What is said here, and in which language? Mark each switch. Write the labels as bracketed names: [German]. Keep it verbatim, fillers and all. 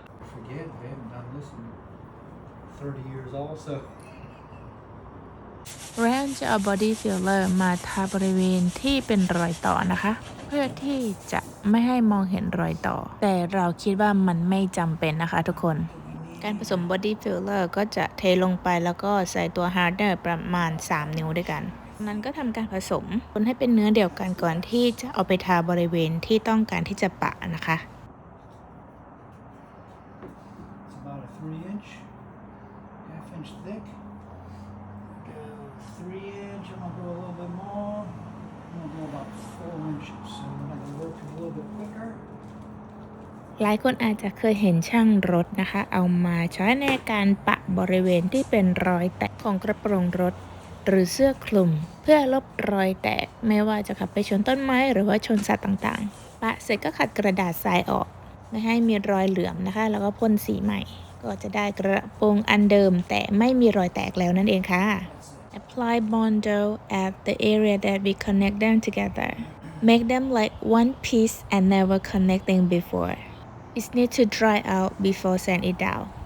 [English] Forget, I haven't done this in thirty years also. [Thai] แรนจะเอาบอดี้ฟิลเลอร์มาทาบริเวณที่เป็นรอยต่อนะคะ เพื่อที่จะไม่ให้มองเห็นรอยต่อ แต่เราคิดว่ามันไม่จำเป็นนะคะทุกคน การผสมบอดี้ฟิลเลอร์ก็จะเทลงไปแล้วก็ใส่ตัวฮาร์ดเนอร์ประมาณ สาม นิ้วด้วยกันจากนั้นก็ทำการผสมคนให้เป็นเนื้อเดียวกันก่อนที่จะเอาไปทาบริเวณที่ต้องการที่จะปะนะคะ [English] It's about a three inch, half inch thick. Go three inch, I'm gonna go a little bit more. I'm gonna go about four inches, so I'm gonna work it a little bit quicker. [Thai] หลายคนอาจจะเคยเห็นช่างรถนะคะ เอามาใช้ในการปะบริเวณที่เป็นรอยแตกของกระโปรงรถ หรือเสื้อคลุม เพื่อลบรอยแตกไม่ว่าจะขับไปชนต้นไม้หรือว่าชนสัตว์ต่างๆ ปะเสร็จก็ขัดกระดาษทรายออก ไม่ให้มีรอยเหลือมนะคะ แล้วก็พ่นสีใหม่ ก็จะได้กระโปรงอันเดิมแต่ไม่มีรอยแตกแล้วนั่นเองค่ะ [English] Apply Bondo at the area that we connect them together Make them like one piece and never connecting before It need to dry out before sand it down